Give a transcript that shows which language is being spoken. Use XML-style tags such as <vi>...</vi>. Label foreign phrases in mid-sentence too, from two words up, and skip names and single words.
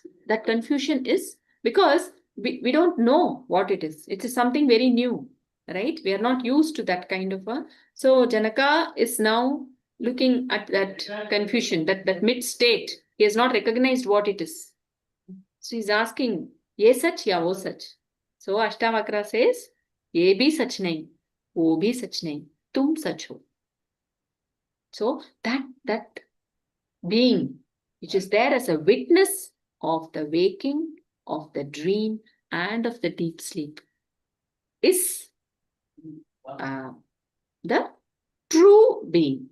<en>That confusion is because we don't know what it is. It is something very new, right? We are not used to that kind of a. So Janaka is now looking at that confusion, that mid state. He has not recognized what it is. So he's asking,</en> <hi>ये सच या वो सच?</hi> <en>So Ashtavakra says,</en> <hi>ये भी सच नहीं, वो भी सच नहीं, तुम सच हो.</hi> <en>So that being, which is there as a witness of the waking, of the dream, and of the deep sleep, is the true being.</en>